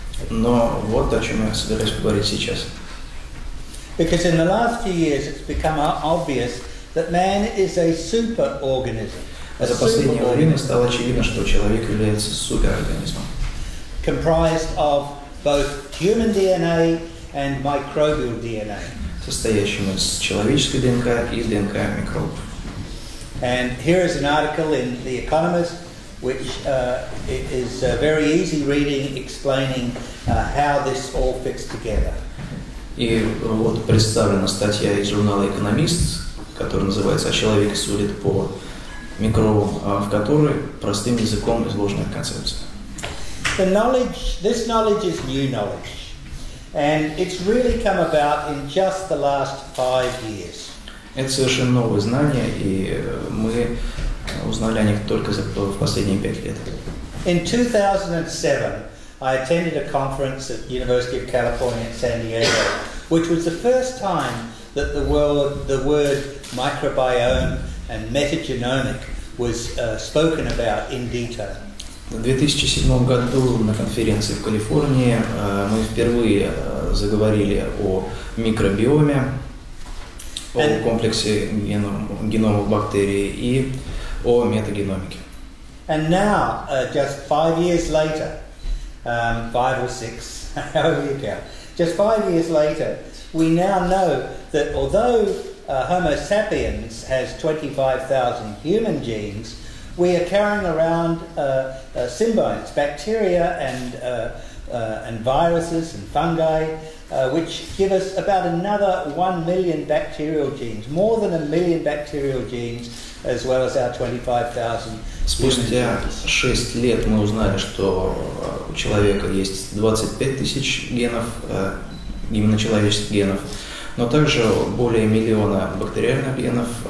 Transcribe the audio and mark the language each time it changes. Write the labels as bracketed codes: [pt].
[ru] Но вот о чем я собираюсь поговорить сейчас. [en] Because in the last few years it's become obvious that man is a superorganism. [ru] За последнее время стало очевидно, что человек является суперорганизмом. [en] Comprised of both human DNA and microbial DNA. [ru] Состоящим из человеческой ДНК и ДНК микробов. [en] And here is an article in The Economist, which is very easy reading, explaining how this all fits together. [ru] И вот представлена статья из журнала «Экономист», которая называется «О человеке судит по микробам», в которой простым языком изложена концепция. [en] This knowledge is new knowledge, and it's really come about in just the last 5 years. [ru] Это совершенно новые знания, и мы узнали о них только в последние 5 лет. [en] In 2007, I attended a conference at University of California at San Diego, which was the first time that the word microbiome and metagenomic was spoken about in detail. [ru] В 2007 году на конференции в Калифорнии мы впервые заговорили о микробиоме, о комплексе геномов бактерий и о метагеномике. [en] And now, just 5 years later, 5 or 6, however you count, just 5 years later, we now know that although Homo sapiens has 25,000 human genes, we are carrying around symbionts, bacteria and viruses and fungi, which give us about another 1 million bacterial genes, more than 1 million bacterial genes, as well as our 25,000. [ru] Спустя 6 лет мы узнали, что у человека есть 25 тысяч генов, именно человеческих генов, но также более 1 миллиона бактериальных генов.